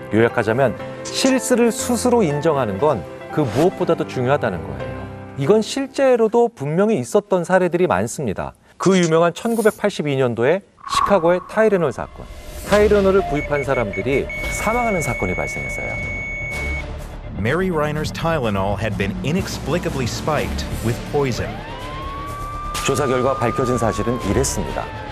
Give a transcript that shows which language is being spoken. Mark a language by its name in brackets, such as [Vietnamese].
[Korean] 요약하자면 실수를 스스로 인정하는 건 그 무엇보다도 중요하다는 거예요. 이건 실제로도 분명히 있었던 사례들이 많습니다. 그 유명한 1982년도에 시카고의 타이레놀 사건. 타이레놀을 구입한 사람들이 사망하는 사건이 발생했어요. [English] Mary Reiner's Tylenol had been inexplicably spiked with poison. [Korean] 조사 결과 밝혀진 사실은 이랬습니다.